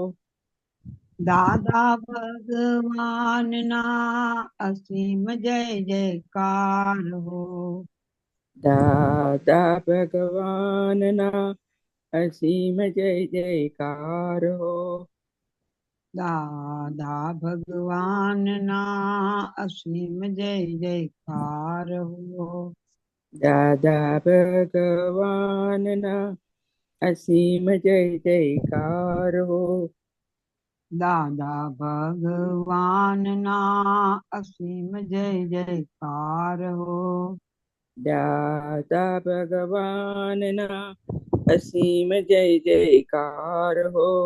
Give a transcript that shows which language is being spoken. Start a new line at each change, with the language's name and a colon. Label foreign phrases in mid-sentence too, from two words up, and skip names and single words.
Gujarati: દાદા ભગવાનના અસીમ જય જયકાર હો। દાદા ભગવાનના અસીમ જય જયકાર હો. દાદા ભગવાનના અસીમ જય જયકાર હો। દાદા ભગવાનના અસીમ જય જયકાર હો. દાદા ભગવાનના અસીમ જય જયકાર હો. દાદા ભગવાનના અસીમ જય જયકાર હો.